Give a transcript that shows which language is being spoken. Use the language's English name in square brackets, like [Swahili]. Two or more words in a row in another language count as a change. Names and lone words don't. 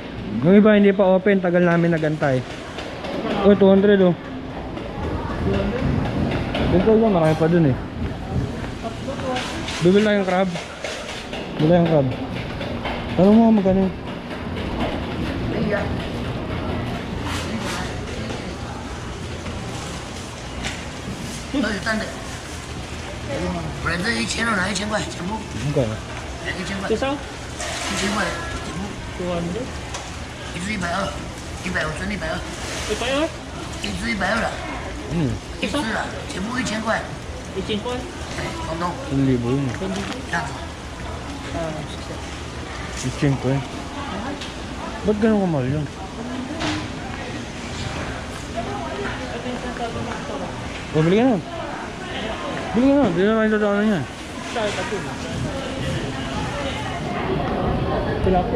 [Filipino] Yung iba hindi pa open, tagal namin nagantay. Oh, 200 oh. Dito lang, marami pa dun eh. Bibili tayong crab. Bibili tayong crab. Tanong mo magkano? [Chinese] 不是这1000了，拿1000块全部， [Filipino] Magkano? [Chinese] 1000块， [Filipino] Isa? [Chinese] 1000块全部， [Filipino] 200? [Chinese] 一只120，150纯120， [Filipino] Ito yun? [Chinese] 一只120了，一只了，全部1000块， [Filipino] 100 ko? [Chinese] 对，统统 [Filipino] 1,000 yun eh. [Chinese] 这样子。 [Filipino] 15 ko eh. Ba't ganun kamahal yun? Oh, bili ka na. Bili ka na. Bili na tayo sa ano yan. Tilapia.